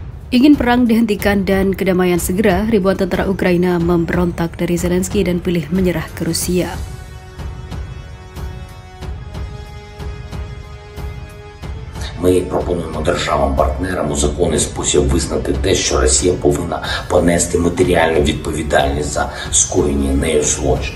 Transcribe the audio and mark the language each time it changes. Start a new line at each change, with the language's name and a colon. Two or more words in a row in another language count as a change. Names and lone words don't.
Indonesian: Ingin perang dihentikan dan kedamaian segera, ribuan tentara Ukraina memberontak dari Zelensky dan pilih menyerah ke Rusia.
Ukrainian: Ми пропонуємо державам-партнерам у законний спосіб визнати те, що Росія повинна понести матеріальну відповідальність за скоєні нею злочини.